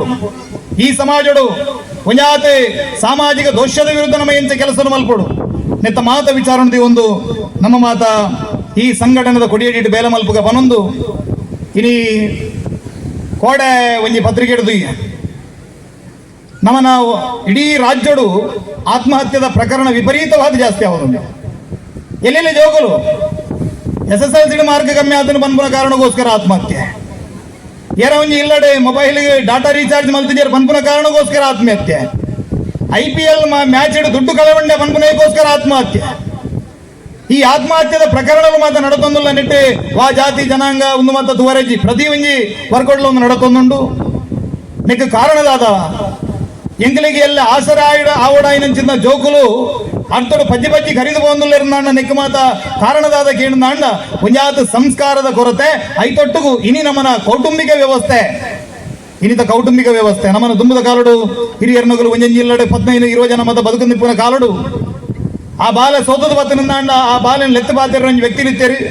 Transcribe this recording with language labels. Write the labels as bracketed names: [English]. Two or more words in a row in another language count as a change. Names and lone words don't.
[Tulu] ಈ ಸಮಾಜಡು ಒಂಜಾತೆ ಸಾಮಾಜಿಕ ದೋಷದ ವಿರುದ್ಧ ನಮ್ಮ ಎಂಚ ಕೆಲಸ ಮಲ್ಪಡು ನೆತ್ತ ಮಾತ ವಿಚಾರಣದಿ ಒಂದು ನಮ್ಮ ಮಾತ ಈ ಸಂಘಟನೆದ ಕೊಡಿಯಡಿಟ್ಟು ಬೇಲೆ ಮಲ್ಪುಗ ಬನೊಂದು ಇನಿ ಕೋಡೆ ಒಂಜಿ ಪತ್ರಿಕೆ ಹಿಡಿದು ನಮ್ಮನ ಇಡೀ ರಾಜ್ಯಡು ಆತ್ಮಹತ್ಯದ ಪ್ರಕರಣ ವಿಪರೀತವಾದ ಜಾಸ್ತಿ ಆಗೋದು. ಎಲ್ಲೆಲ್ಲಿ ಜೋಗಲು [English] SSLC mark [Tulu] ಕಮ್ಮಿ ಆತನು ಬಂದ್ಪುನ ಕಾರಣಕ್ಕೋಸ್ಕರ ಆತ್ಮಹತ್ಯೆ, ಏರ ಒಂಜಿ ಇಲ್ಲಡೆ ಮೊಬೈಲ್ಗೆ [English] data recharge [Tulu] ಮಲ್ತಿದ್ದಾರೆ ಬಂದ್ಪುನ ಕಾರಣಕ್ಕೋಸ್ಕರ ಆತ್ಮಹತ್ಯೆ, [English] IPL match [Tulu] ಇಡು ದುಡ್ಡು ಕಳವಂಡೆ ಬಂದ್ಪುನಕ್ಕೋಸ್ಕರ ಆತ್ಮಹತ್ಯೆ. ಈ ಆತ್ಮಹತ್ಯದ ಪ್ರಕರಣಗಳು ಮಾತ್ರ ನಡತೊಂದುಲ್ಲ ನೆಟ್ಟು ವಾ ಜಾತಿ ಜನಾಂಗ ಒಂದು ಮಾತ ತುವರೆಜಿ ಪ್ರತಿ ಒಂಜಿ ವರ್ಗಡ್ಲು ಒಂದು ನಡತೊಂದುಂಡು ನೆಕ್ ಕಾರಣದಾದ ಎಂಕಲಿಗೆ ಎಲ್ಲ ಆಸರ ಆವಡಾಯಿನಂಚಿನ ಜೋಕುಲು ಅರ್ಥಡು ಪಜ್ಜಿ ಪಜ್ಜಿ ಖರೀದು ಬಂದುಲ್ಲೆರಂದಾಂಡ ನೆಕ್ ಮಾತ ಕಾರಣದಾದ ಕೇಳಿದಾಂಡ ಒಂಜಾತ ಸಂಸ್ಕಾರದ ಕೊರತೆ ಐತೊಟ್ಟುಗು ಇನಿ ನಮ್ಮನ ಕೌಟುಂಬಿಕ ವ್ಯವಸ್ಥೆ ಇನಿತ ಕೌಟುಂಬಿಕ ವ್ಯವಸ್ಥೆ ನಮ್ಮನ ದುಂಬದ ಕಾಲಡು ಹಿರಿಯರ್ನಗಳು ಒಂಜಂಜಿ ಇಲ್ಲಡೆ 15-20 ಜನ ಮತ ಬದುಕು ನಿಪ್ಪುನ ಕಾಲಡು ಆ ಬಾಲ ಸೋತದ ಬತ್ತನಿಂದಾಂಡ ಆ ಬಾಲೆನ್ ಲೆತ್ತು ಬಾತಿರ ವ್ಯಕ್ತಿಲಿತ್ತೇರಿ